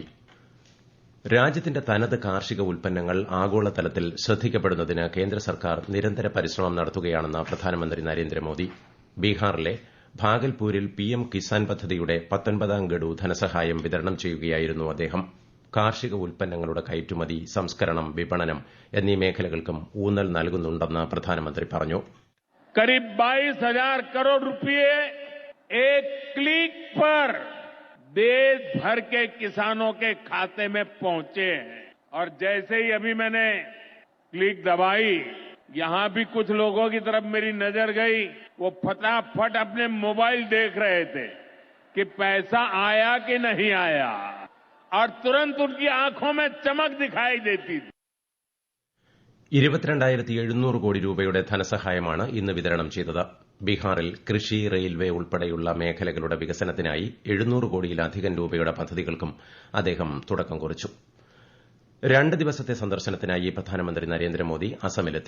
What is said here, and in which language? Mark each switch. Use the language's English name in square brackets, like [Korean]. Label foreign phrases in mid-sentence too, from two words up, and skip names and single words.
[Malayalam] രാജ്യത്തിന്റെ തനത് കാർഷിക ഉൽപ്പന്നങ്ങൾ ആഗോളതലത്തിൽ ശ്രദ്ധിക്കപ്പെടുന്നതിന് കേന്ദ്ര സർക്കാർ നിരന്തര പരിശ്രമം നടത്തുകയാണെന്ന് പ്രധാനമന്ത്രി നരേന്ദ്രമോദി. ബീഹാറിലെ ഭാഗൽപൂരിൽ PM കിസാൻ പദ്ധതിയുടെ 19ാം ഗഡു ധനസഹായം വിതരണം ചെയ്യുകയായിരുന്നു അദ്ദേഹം. കാർഷിക ഉൽപ്പന്നങ്ങളുടെ കയറ്റുമതി, സംസ്കരണം, വിപണനം എന്നീ മേഖലകൾക്കും ഊന്നൽ നൽകുന്നുണ്ടെന്ന് പ്രധാനമന്ത്രി പറഞ്ഞു. [Hindi] करीब 22,000 करोड़ रुपए एक क्लिक पर देश भर के किसानों के खाते में पहुंचे हैं. और जैसे ही अभी मैंने क्लिक दबाई, यहां भी कुछ लोगों की तरफ मेरी नजर गई. वो फटाफट अपने मोबाइल देख रहे थे कि पैसा आया कि नहीं आया, और तुरंत उनकी आंखों में चमक दिखाई देती थी. [Malayalam] 22,700 കോടി രൂപയുടെ ധനസഹായമാണ് ഇന്ന് വിതരണം ചെയ്തത്. ബീഹാറിൽ കൃഷി, റെയിൽവേ ഉൾപ്പെടെയുള്ള മേഖലകളുടെ വികസനത്തിനായി 700 കോടിയിലധികം രൂപയുടെ പദ്ധതികൾക്കും അദ്ദേഹം തുടക്കം കുറിച്ചു. 2 ദിവസത്തെ സന്ദർശനത്തിനായി പ്രധാനമന്ത്രി നരേന്ദ്രമോദി അസമിലെത്തി.